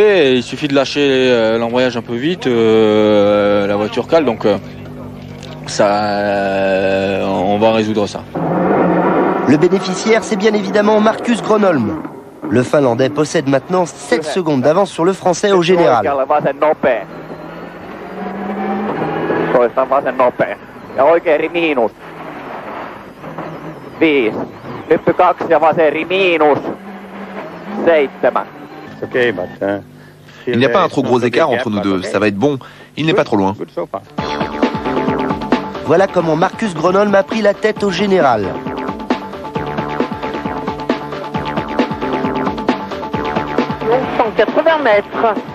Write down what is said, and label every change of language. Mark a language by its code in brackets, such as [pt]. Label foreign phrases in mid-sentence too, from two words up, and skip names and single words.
[fr] Et il suffit de lâcher l'embrayage un peu vite, la voiture cale, donc on va résoudre ça. Le bénéficiaire, c'est bien évidemment Marcus Gronholm. Le Finlandais possède maintenant 7 secondes d'avance sur le Français au général. [fi] Ja oikein miinus. 5. Hyppy 2 ja vaseri miinus. 7. [fr] Il n'y a pas un trop gros écart entre nous deux. Ça va être bon. Il n'est pas trop loin. Voilà comment Marcus Gronholm a pris la tête au général. Donc 180 mètres.